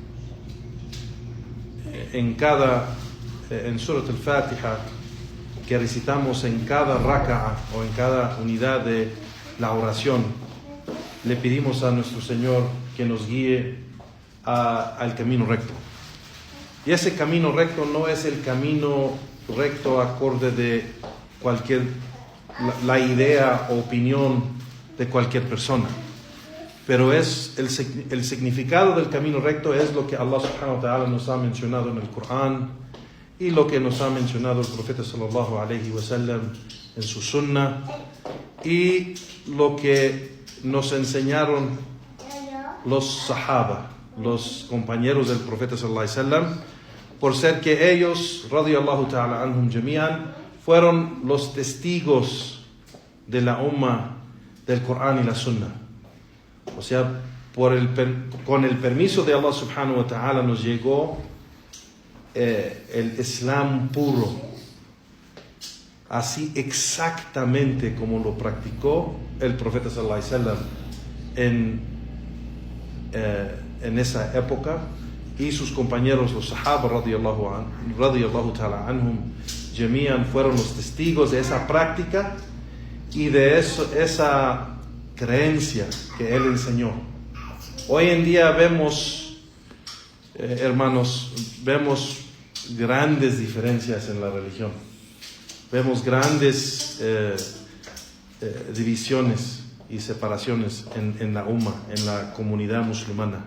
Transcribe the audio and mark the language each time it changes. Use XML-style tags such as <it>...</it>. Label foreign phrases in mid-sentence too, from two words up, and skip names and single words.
<es>En Surat al-Fatiha, que recitamos en cada raka'a o en cada unidad de la oración, le pedimos a nuestro Señor que nos guíe al camino recto. Y ese camino recto no es el camino recto acorde de la idea o opinión de cualquier persona, pero es el significado del camino recto es lo que</es> <ar>الله سبحانه وتعالى</ar> <es>nos ha mencionado en el Corán y lo que nos ha mencionado el profeta</es> <ar>صلى الله عليه وسلم</ar> <es>en su sunnah, y lo que nos enseñaron los sahaba, los compañeros del profeta</es> <ar>صلى الله عليه وسلم,</ar> <es>por ser que ellos,</es> <ar>رضي الله تعالى عنهم جميعا,</ar> <es>fueron los testigos de la umma del Corán y la sunnah. O sea, con el permiso de</es> <ar>الله سبحانه وتعالى</ar> <es>nos llegó el Islam puro, así exactamente como lo practicó el profeta</es> <ar>صلى الله عليه وسلم</ar> <es>en esa época, y sus compañeros los sahaba</es> <ar>رضي الله تعالى عنهم جميعا</ar> <es>fueron los testigos de esa práctica y de esa creencia que él enseñó. Hoy en día vemos, hermanos, vemos grandes diferencias en la religión. Vemos grandes divisiones y separaciones en la umma, en la comunidad musulmana.</es>